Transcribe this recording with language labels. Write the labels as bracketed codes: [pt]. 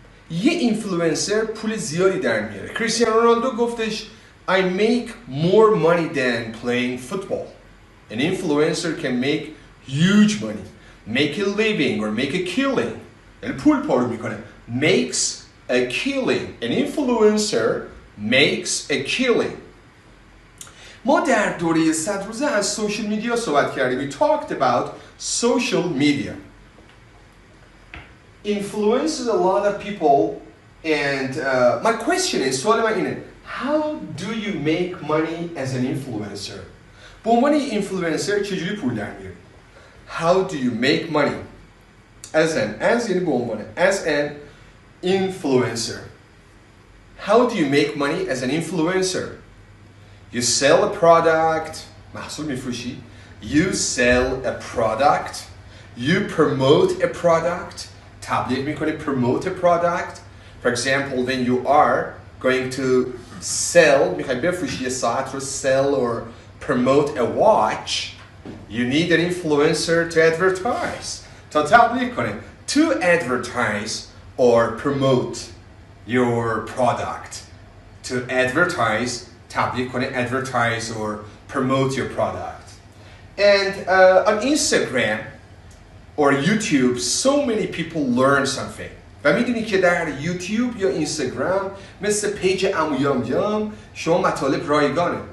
[fa] یه اینفلوئنسر پول زیادی در میاره. کریستیانو رونالدو گفتش [en] I make more money than playing football. An influencer can make huge money, make a living or make a killing. [fa] یعنی پول پارو میکنه. [en] Makes a killing. An influencer makes a killing. [fa] ما در دوره 100 روزه از سوشال میدیا صحبت کردیم. [en] We talked about social media. Influences a lot of people, and my question is, [fa] سوال من اینه, [en] how do you make money as an influencer? [fa] به عنوان اینفلوئنسر چجوری پول در میاری؟ [en] How do you make money? As [fa] یعنی به عنوان, [en] as an influencer. How do you make money as an influencer? You sell a product, [fa] محصول میفروشی. [en] You sell a product. You promote a product. [fa] تبلیغ میکنی, [en] promote a product. For example, when you are going to sell, [fa] میخوای بفروشی یه ساعت رو, [en] sell or promote a watch, you need an influencer to advertise. [fa] تا تبلیغ کنی. [en] To advertise or promote your product. To advertise, [fa] تبلیغ کنی, [en] advertise or promote your product. And on Instagram or YouTube, so many people learn something. [fa] و میدونی که در یوتیوب یا اینستاگرام مثل پیج امویام شما مطالب رایگانه.